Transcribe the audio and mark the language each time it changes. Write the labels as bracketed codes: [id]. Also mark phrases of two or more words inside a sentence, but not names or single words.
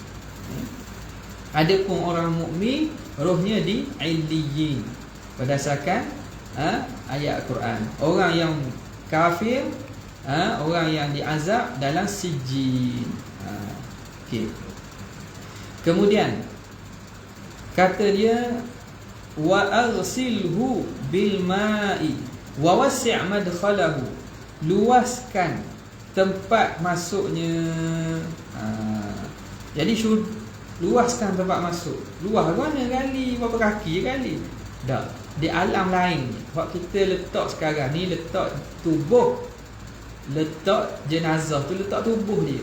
[ms] Adapun orang mukmin, rohnya di illiyin berdasarkan ayat Al-Quran. Orang yang kafir, orang yang diazab dalam sijjin. Okey. Kemudian kata dia [ar] واغسله بالماء ووسع مدخله, [ms] luaskan tempat masuknya. Jadi luaskan tempat masuk. Luas mana kali? Berapa kaki kali? Dah. Di alam lain, waktu kita letak sekarang ni, letak tubuh, letak jenazah tu, letak tubuh dia.